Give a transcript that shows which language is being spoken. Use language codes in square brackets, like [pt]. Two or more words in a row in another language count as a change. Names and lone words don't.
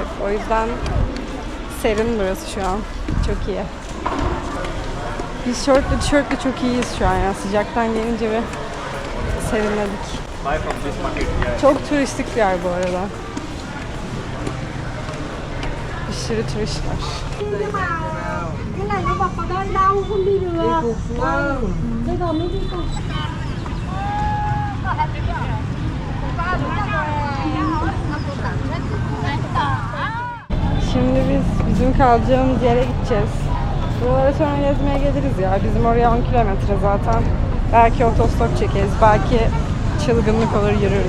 [tr] O yüzden serin burası şu an. Çok iyi. Biz şortlu tişörtlü çok iyiyiz şu an ya. Sıcaktan gelince bir serinledik. Çok turistik bir yer bu arada. sürü turist var. [vi] Cái này nó bọc vào đây đâu, không đi được. Đây còn mới đi còn. [tr] Şimdi biz bizim kalacağımız yere gideceğiz. Buralara sonra gezmeye geliriz ya. Bizim oraya 10 kilometre zaten. Belki otostop çekeriz, belki çılgınlık olur yürürüz.